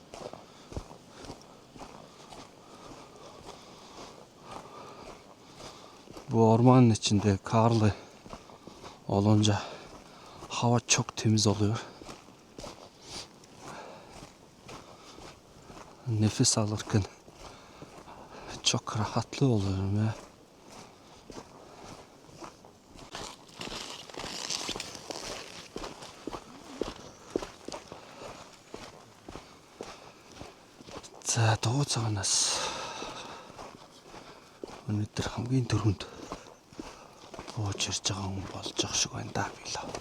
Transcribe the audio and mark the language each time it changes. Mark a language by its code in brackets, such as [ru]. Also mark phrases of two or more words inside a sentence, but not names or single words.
[tr] Bu ormanın içinde karlı olunca hava çok temiz oluyor. Nefes alırken çok rahatlı oluyorum ya. [mn] За Дуу цагаанаас өнөөдөр хамгийн түрүүнд бууж ирж байгаа хүн болж байгаа шиг байна да би л.